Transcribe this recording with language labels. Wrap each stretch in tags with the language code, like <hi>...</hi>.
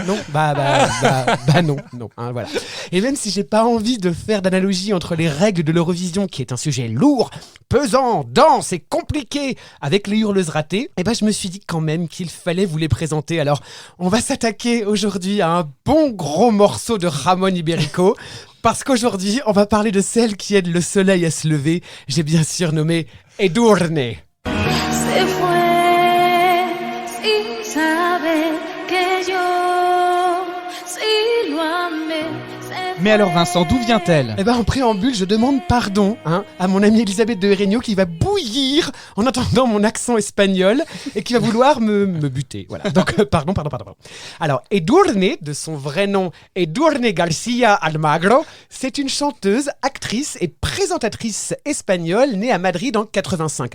<fr>Non, non, voilà. Et même si j'ai pas envie de faire d'analogie entre les règles de l'Eurovision, qui est un sujet lourd, pesant, dense et compliqué, avec les hurleuses ratées, je me suis dit quand même qu'il fallait vous les présenter. Alors, on va s'attaquer aujourd'hui à un bon gros morceau de Ramon Ibérico. Parce qu'aujourd'hui, on va parler de celle qui aide le soleil à se lever. J'ai bien sûr nommé Edurne.</fr> <es>Se fue sin saber que yo sí lo amé.</es> <fr>Mais alors Vincent, d'où vient-elle? En préambule, je demande pardon à mon amie Elisabeth de Herenio qui va bouillir en entendant mon accent espagnol et qui va vouloir me buter. Voilà. Donc, pardon. Alors, Edurne, de son vrai nom Edurne García Almagro, c'est une chanteuse, actrice et présentatrice espagnole née à Madrid en 85.</fr>